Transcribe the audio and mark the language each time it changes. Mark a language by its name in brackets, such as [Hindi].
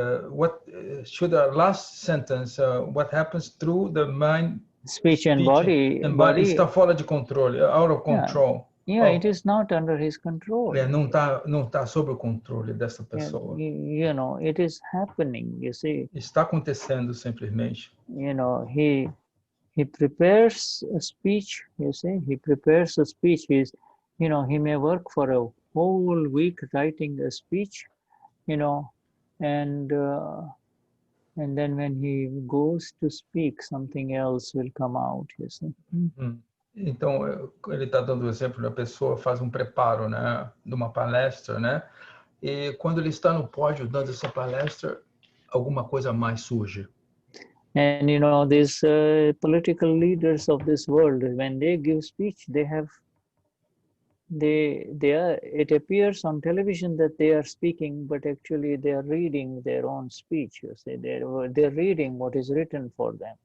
[English] What should the last sentence? What happens through the mind, Speech and body, [Portuguese] está fora de controle, [English] out of control. Yeah, it is not under his control. [Portuguese] Não tá sob o controle dessa pessoa. [English] You know, it is happening. You see. [Portuguese] Está acontecendo simplesmente. [English] You know, he prepares a speech. You see, he prepares a speech. You know, he may work for a whole week writing a speech. You know, and then when he goes to speak, something else will come out. You see. [Portuguese] Então, ele está dando o exemplo da pessoa faz um preparo, né, de uma palestra, né? E quando ele está no pódio dando essa palestra, alguma coisa mais surge. [English] And you know, these political leaders of this world, when they give speech, it appears on television that they are speaking, but actually they are reading their own speech. You see, they're reading what is written for them.